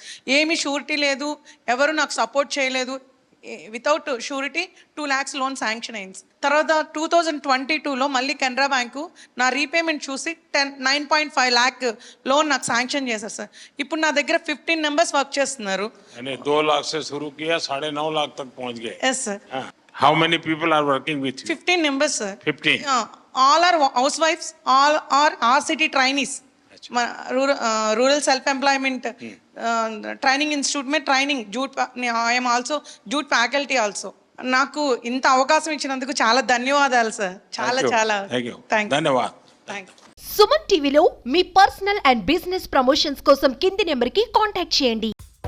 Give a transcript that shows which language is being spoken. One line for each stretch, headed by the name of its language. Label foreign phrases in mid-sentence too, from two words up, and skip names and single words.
Telugu: ఏమీ షూరిటీ లేదు, ఎవరు నాకు సపోర్ట్ చేయలేదు.
English: without surety
Telugu: 2
English: lakhs loan sanction
Telugu: అయింది. తర్వాత 2022లో మళ్ళీ కెనరా బ్యాంకు నా రీపేమెంట్ చూసి 9.5
English: lakh loan
Telugu: నాకు శాంక్షన్ చేశారు సార్. ఇప్పుడు నా దగ్గర 15
English: members work
Telugu: చేస్తున్నారు.
Hindi: 2 लाख से शुरू किया, 9.5 लाख तक पहुंच गए.
English: yes sir. How many people are working with you? 15 members sir. 15. All are housewives, all are RCT trainees. रूरल सेल्फ एम्प्लॉयमेंट ट्రైనింగ్ ఇన్స్టిట్యూట్ में training jute. I am also jute faculty also.
Telugu: నాకు ఇంత అవకాశం ఇచ్చినందుకు చాలా ధన్యవాదాలు సార్. చాలా ధన్యవాదాలు. సుమన్ టీవీలో మీ
English: personal and business promotions
Telugu: కోసం కింది నెంబర్కి కాంటాక్ట్ చేయండి.